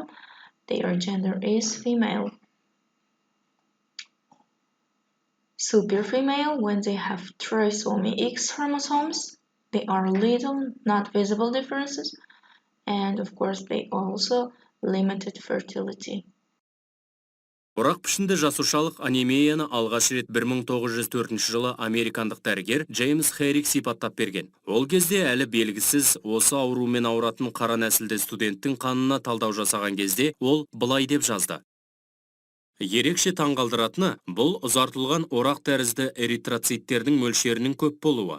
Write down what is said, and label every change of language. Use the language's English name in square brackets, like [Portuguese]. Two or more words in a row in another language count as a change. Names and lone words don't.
[English] Their gender is female. Super female, when they have trisomy X chromosomes, they are little, not visible differences, and of course they also limited fertility. [Kazakh] Орақ пішінді жасушалық анемияны алғаш рет 1904 жылы американдық дәрігер Джеймс Херрик сипаттап берген. Ол кезде әлі белгісіз осы аурумен ауыратын қара нәсілді студенттің қанына талдау жасаған кезде ол былай деп жазды: Ерекше таңғалдыратыны бұл ұзартылған орақ тәрізді эритроциттердің мөлшерінің көп болуы.